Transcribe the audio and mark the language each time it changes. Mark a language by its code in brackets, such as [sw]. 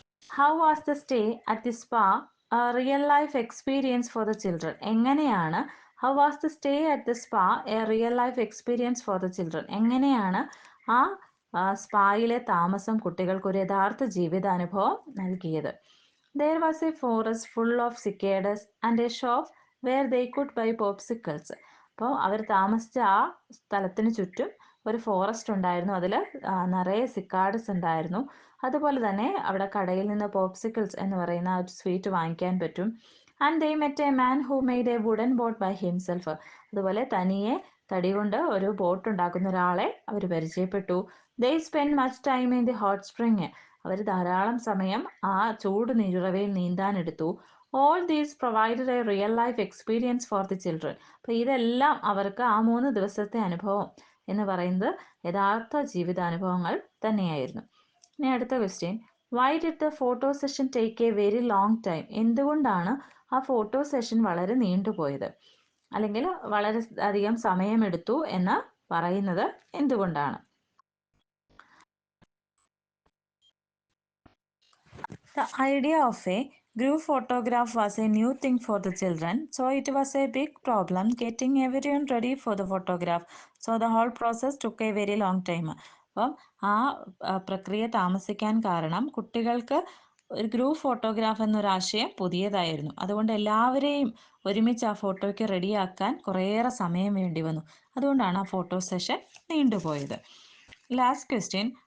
[en] How was the stay at the spa real life experience for the children? [ml] എങ്ങനെയാണ് [en] How was the stay at the spa a real life experience for the children? [ml] എങ്ങനെയാണ് ആ സ്പായിലെ താമസം കുട്ടികൾക്ക് ഒരു യഥാർത്ഥ ജീവിതാനുഭവം നൽകിയത്? [en] There was a forest full of cicadas and a shop where they could buy popsicles. [ml] അപ്പോൾ അവർ താമസിച്ച ആ സ്ഥലത്തിന് ചുറ്റും ഒരു ഫോറസ്റ്റ് ഉണ്ടായിരുന്നു. അതിൽ നിറയെ സിക്കാഡസ് ഉണ്ടായിരുന്നു. അതുപോലെ തന്നെ അവിടെ കടയിൽ നിന്ന് പോപ്സിക്കിൾസ് എന്ന് പറയുന്ന ഒരു സ്വീറ്റ് വാങ്ങിക്കാൻ പറ്റും. [en] And they met a man who made a wooden boat by himself. [ml] അതുപോലെ തനിയെ തടി കൊണ്ട് ഒരു ബോട്ട് ഉണ്ടാക്കുന്ന ഒരാളെ അവർ പരിചയപ്പെട്ടു. [en] They spend much time in the hot spring. [ml] അവർ ധാരാളം സമയം ആ ചൂട് നീരുറവയിൽ നീന്താനെടുത്തു. [en] All these provided a real life experience for the children. [ml] അപ്പോൾ ഇതെല്ലാം അവർക്ക് ആ 3 ദിവസത്തെ അനുഭവം എന്ന് പറയുന്നത് യഥാർത്ഥ ജീവിതാനുഭവങ്ങൾ തന്നെയായിരുന്നു. ഇനി അടുത്ത question, [en] Why did the photo session take a very long time? [ml] എന്തുകൊണ്ടാണ് ആ ഫോട്ടോ സെഷൻ വളരെ നീണ്ടുപോയത്, അല്ലെങ്കിൽ വളരെ അധികം സമയമെടുത്തു എന്ന് പറയുന്നത് എന്തുകൊണ്ടാണ്? [en] The idea of a group photograph was a new thing for the children, so it was a big problem getting everyone ready for the photograph. So the whole process took a very long time. [ml] അപ്പം ആ പ്രക്രിയ താമസിക്കാൻ കാരണം കുട്ടികൾക്ക് ഒരു group photograph എന്നൊരാശയം പുതിയതായിരുന്നു. അതുകൊണ്ട് എല്ലാവരെയും ഒരുമിച്ച് ആ ഫോട്ടോയ്ക്ക് റെഡിയാക്കാൻ കുറേയേറെ സമയം വേണ്ടി വന്നു. അതുകൊണ്ടാണ് ആ ഫോട്ടോ സെഷൻ നീണ്ടുപോയത്. Last question,